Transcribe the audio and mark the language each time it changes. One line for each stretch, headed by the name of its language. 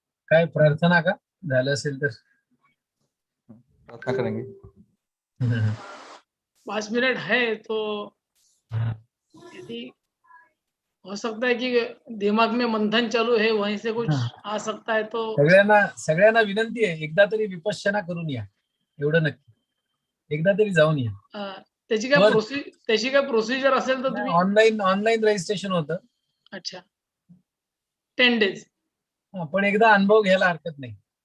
Marathi: काय प्रार्थना का झालं असेल तर?
Hindi: प्रार्थना करेंगे। 5 मिनट है तो यदि हो सकता है कि दिमाग में मंथन चालू है, वहीं से कुछ आ सकता है तो
Marathi: सगळ्यांना विनंती आहे, एकदा तरी विपश्यना करून या, एवढं नक्की. एकदा तरी जाऊन या. त्याची बरं. काय प्रोसिजर असेल तर तुम्ही ऑनलाईन रजिस्ट्रेशन होतं.
Hindi: अच्छा
English: 10 days.
Marathi: पण एकदा अनुभव घ्यायला हरकत नाही.